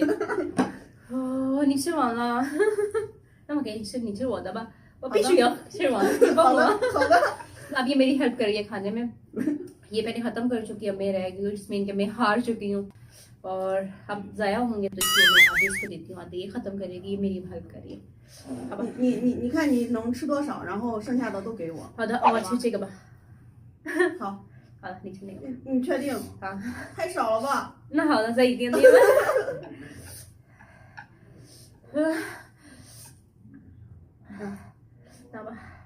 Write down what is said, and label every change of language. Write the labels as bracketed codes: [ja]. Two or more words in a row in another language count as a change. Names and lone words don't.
[zh] 你吃完了，那么给你吃我的吧，我必须要吃完。好的好的。 [ur] اب یہ میری ہیلپ کریے کھانے میں۔ یہ میں نے ختم کر چکی ہے، اب میں رہ گئی ہوں جس میں ان کے میں ہار چکی ہوں اور اب ضائع ہوں گے تو اس لیے میں آدھے اس کو دیتی ہوں، آدھے یہ ختم کرے گی، یہ میری ہیلپ کریے. [zh] 好吧，你看你能吃多少，然后剩下的都给我。好的，我吃这个吧。好。好了，你吃那个。你确定？好，太少了吧？那好的，再一点点吧。拿吧。